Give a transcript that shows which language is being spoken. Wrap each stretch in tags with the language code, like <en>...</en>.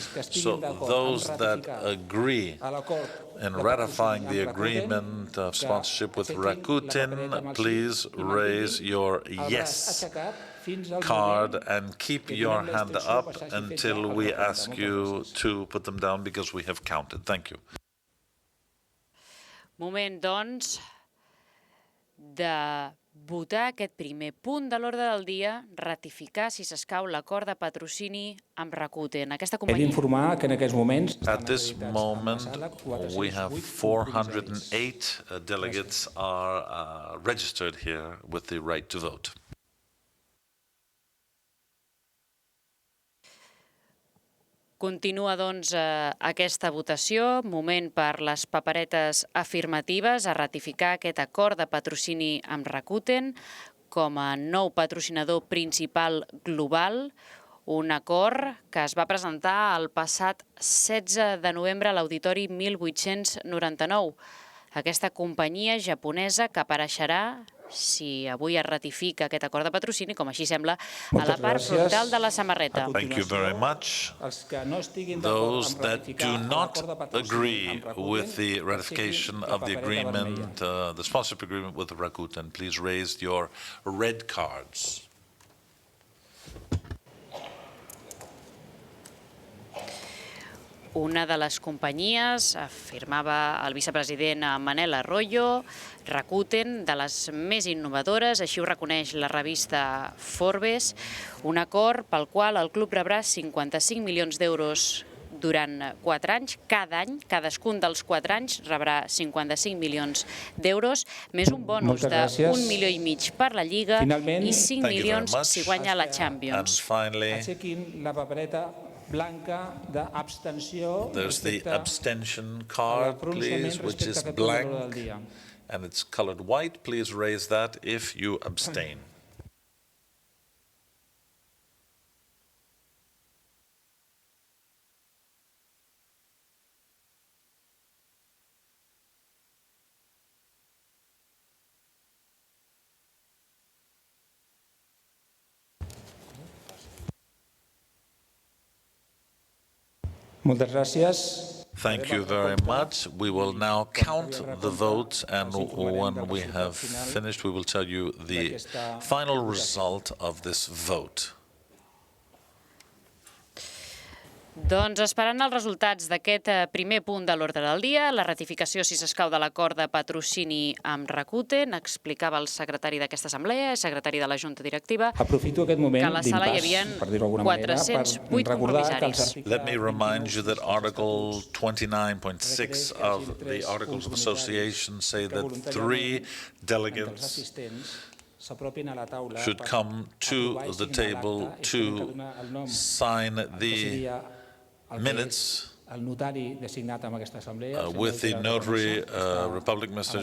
<en>So those that agree in ratifying the agreement of sponsorship with Rakuten, please raise your yes card and keep your hand up until we ask you to put them down, because we have counted. Thank you.</en> <ca>Moment, doncs, de votar aquest primer punt de l'ordre del dia, ratificar, si s'escau, l'acord de patrocini amb Rakuten. Aquesta companyia... He d'informar que en aquests moments...</ca> <en>At this moment, we have 408 delegates are registered here with the right to vote.</en> <ca>Continua, doncs, aquesta votació. Moment per les paperetes afirmatives a ratificar aquest acord de patrocini amb Rakuten com a nou patrocinador principal global. Un acord que es va presentar el passat 16 de novembre a l'Auditori 1899. Aquesta companyia japonesa que apareixerà, si avui es ratifica aquest acord de patrocini, com així sembla, a la part frontal de la samarreta.</ca> <en>Thank you very much. Those that do not agree with the ratification of the agreement, the sponsorship agreement with Rakuten, please raise your red cards.</en> <ca>una de les companyies, afirmava el vicepresident Manel Arroyo, Rakuten, de les més innovadores, així ho reconeix la revista Forbes, un acord pel qual el club rebrà 55 milions d'euros durant 4 anys. Cada any, cadascun dels 4 anys, rebrà 55 milions d'euros, més un bonus de 1,5 milió per la Lliga i 5 milions si guanya la Champions. Aixequin la papereta blanca d'abstenció.</ca> <en>There's the abstention card, please, which is blank, and it's colored white. Please raise that if you abstain.</en> <ca>Moltes gràcies.</ca> <en>Thank you very much. We will now count the votes, and when we have finished, we will tell you the final result of this vote.</en> <ca>Doncs esperant els resultats d'aquest primer punt de l'ordre del dia, la ratificació, si s'escau, de l'acord de patrocini amb Rakuten, explicava el secretari d'aquesta assemblea, el secretari de la Junta Directiva, Aprofito aquest moment que a la sala hi havia per dir-ho d'alguna manera, 408 compromissaris.</ca> <en>Let me remind you that Article 29.6 of the Articles of Association say that 3 delegates should come to the table to sign the minutes with the notary Republic, Mr.</en>